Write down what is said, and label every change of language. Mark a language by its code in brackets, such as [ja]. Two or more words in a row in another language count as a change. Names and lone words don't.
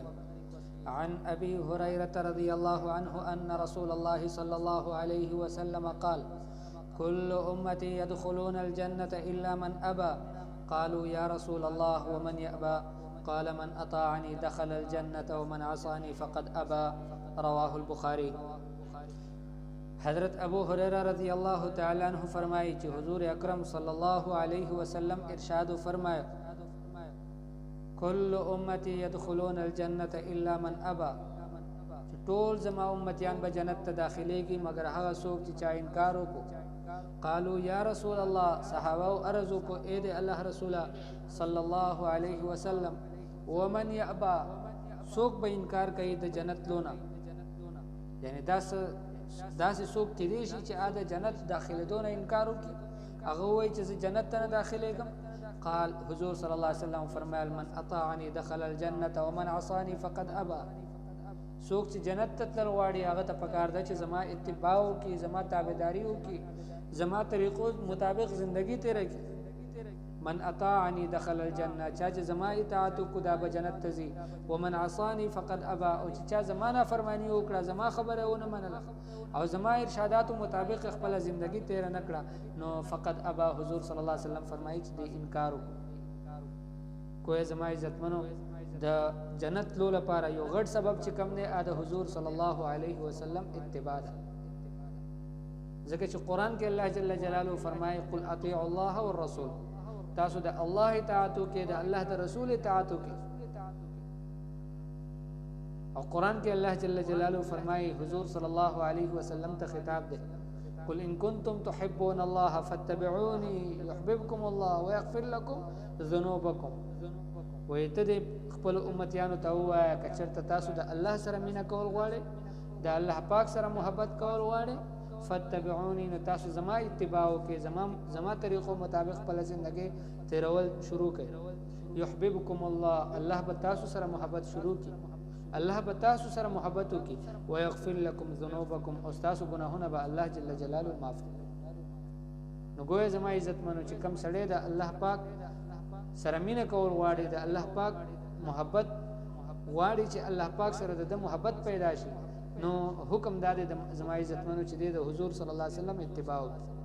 [ar] عن أبي هريرة رضي الله عنه أن رسول الله صلى الله عليه وسلم قال: كل أمتي يدخلون الجنة إلا من أبى. قالوا يا رسول الله ومن يأبى؟ قال من أطاعني دخل الجنة ومن عصاني فقد أبى. رواه البخاري. [ur] حضرت ابو هریرہ [ar] رضی اللہ تعالی عنہ [ur] فرمائی کہ حضور اکرم [ar] صلی اللہ علیہ وسلم [ur] ارشاد فرمایا: [ar] کل امتی يدخلون الجنة الا من ابا. [ps] ټول زما امتیان به جنت ته داخليږي مگر هغه څوک چې چا انکار وکړو. [ar] قالوا یا رسول الله، [ps] صحابه عرض کو اے د الله رسول [ar] صلی الله علیه وسلم، ومن يأبى، [ps] څوک به انکار کوي د جنت لونه؟ یعنی داسې څوک کېدی شي چې د جنت داخلېدو نه انکار وکړي، هغه وایي چې زه جنت ته نه داخلېږم. قال حضور [ar] صلی الله علیه وسلم [ps] فرمایل: [ar] من اطاعنی دخل الجنة ومن عصانی فقد ابى. [ps] څوک چې جنت ته تلل غواړي هغه ته پکار ده چې زما اتباع وکړي، زما تابعداري وکړي، زما طریقو مطابق زندگی تیره کړي. [ar] من اطاعنی دخل الجنة، [ps] چا چې زما اطاعت وکړو دا به جنت ته ځي. [ar] ومن عصانی فقد ابى، [ps] او چې چا زما نافرمانی وکړه، زما خبره ونه منله او زما ارشاداتو مطابق خپل زندگی تیر نه کړه، نو [ar] فقط ابا. [ps] حضور [ar] صلی الله علیه وسلم [ps] فرمایي چې د انکار وکړو. کوی زما عزتمنو د جنت لو لپاره یو غټ سبب چې کم دی د حضور [ar] صلی الله علیه وسلم [ps] اتباع ده. ځکه چې قرآن کې الله [ar] جل جلاله [ps] فرمایي: [ar] قل اطیعوا الله والرسول. [ps] تاسو د الله اطاعت وکړئ، د الله د رسول اطاعت وکړئ. او قرآن کې الله [ar] جل جلاله [ps] فرمایي حضور [ar] صلی الله علیه وسلم [ps] ته خطاب ده: [ar] قل ان کنتم تحبون الله فاتبعوني يحببكم الله ويغفر لكم ذنوبكم. [ps] وایي ته د خپل امتیانو ته ووایه که چېرته تاسو د الله سره مینه کول غواړئ، د الله پاک سره محبت کول غواړئ، فاتبعوني، نو تاسو زما اتباع وکړئ، زما طریقو مطابق خپل زندګي تیرول شروع کړئ. [ar] يحببكم الله، [ps] الله به تاسو سره محبت شروع کړي، الله به تاسو سره محبت وکړي. [ar] ويغفر لكم ذنوبكم، [ps] او تاسو ګناهونه به الله [ar] جل جلاله [ps] معاف کړي. نو ګویا زما عزت منو چې کم سړی د الله پاک سره مینه کول غواړي، د الله پاک محبت غواړي چې الله پاک سره د محبت پیدا شي، نو حکم داده د زما عزت منو چې د حضور [ar] صلی الله علیه وسلم [ps] اتباع وکړي.